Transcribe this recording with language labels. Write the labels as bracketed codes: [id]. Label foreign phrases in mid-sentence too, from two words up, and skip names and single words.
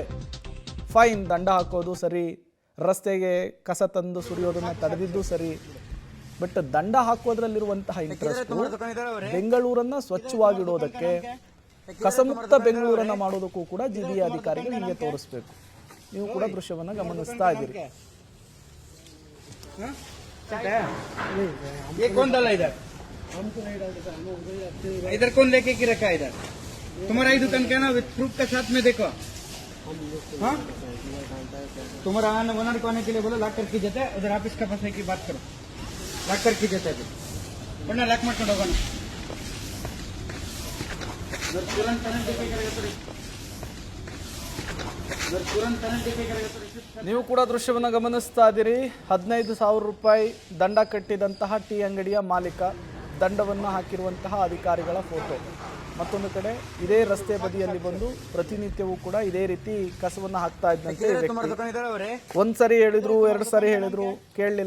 [kn] ಫೈನ್, ದಂಡ ಹಾಕೋದು ಸರಿ, ರಸ್ತೆಗೆ ಕಸ ತಂದು ಸುರಿಯೋದನ್ನು ತಡೆದಿದ್ದು ಸರಿ, ಬಟ್ ದಂಡ ಹಾಕೋದ್ರಲ್ಲಿರುವಂತಹ ಇಂಟ್ರೆಸ್ಟ್ ಬೆಂಗಳೂರನ್ನ ಸ್ವಚ್ಛವಾಗಿಡೋದಕ್ಕೆ, ಕಸಮುಕ್ತ ಬೆಂಗಳೂರನ್ನ ಮಾಡೋದಕ್ಕೂ ಕೂಡ GBA ಅಧಿಕಾರಿಗಳು ಹಿಂಗೆ ತೋರಿಸ್ಬೇಕು. ನೀವು ಕೂಡ ದೃಶ್ಯವನ್ನು ಗಮನಿಸ್ತಾ ಇದ್ದೀರಿ. [hi] ये कौन डाला इधर? इधर कौन लेके की रखा है? इधर तुम्हारा ही दुकान क्या ना [en] with proof [hi] के साथ में देखो. हाँ, तुम्हारा ओनर को आने के लिए बोलो, लॉक करके जाते हैं. उधर ऑफिस का पास है की बात करो, लॉक करके जाते हैं. वरना लॉक मत करो. तुरंत [kn] ನೀವು ಕೂಡ ದೃಶ್ಯವನ್ನು ಗಮನಿಸ್ತಾ ಇದ್ದೀರಿ. 15,000 ರೂಪಾಯಿ ದಂಡ ಕಟ್ಟಿದಂತಹ ಟೀ ಅಂಗಡಿಯ ಮಾಲೀಕ, ದಂಡವನ್ನು ಹಾಕಿರುವಂತಹ ಅಧಿಕಾರಿಗಳ ಫೋಟೋ. ಮತ್ತೊಂದು ಕಡೆ ಇದೇ ರಸ್ತೆ ಬದಿಯಲ್ಲಿ ಬಂದು ಪ್ರತಿನಿತ್ಯವೂ ಕೂಡ ಇದೇ ರೀತಿ ಕಸವನ್ನು ಹಾಕ್ತಾ ಇದ್ದಂತೆ ಒಂದ್ಸರಿ ಹೇಳಿದ್ರು, 2 ಸಾರಿ ಹೇಳಿದ್ರು, ಕೇಳಲಿಲ್ಲ.